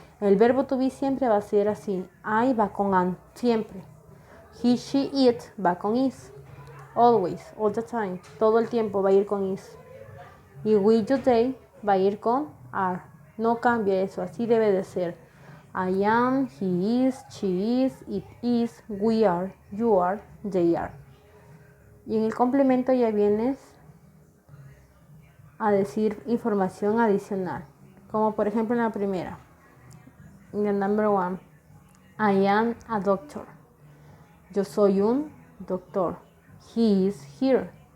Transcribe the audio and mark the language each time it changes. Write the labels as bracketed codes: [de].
[es] El verbo to be siempre va a ser así. I va con an, siempre. He, she, it va con is. [en] Always, all the time, [es] todo el tiempo va a ir con is. Y we, you, they va a ir con are. No cambia eso, así debe de ser. [en] I am, he is, she is, it is, we are, you are, they are. [es] Y en el complemento ya vienes a decir información adicional. Como por ejemplo en la primera. En [en] the number one. I am a doctor. [es] Yo soy un doctor. [en] He is here.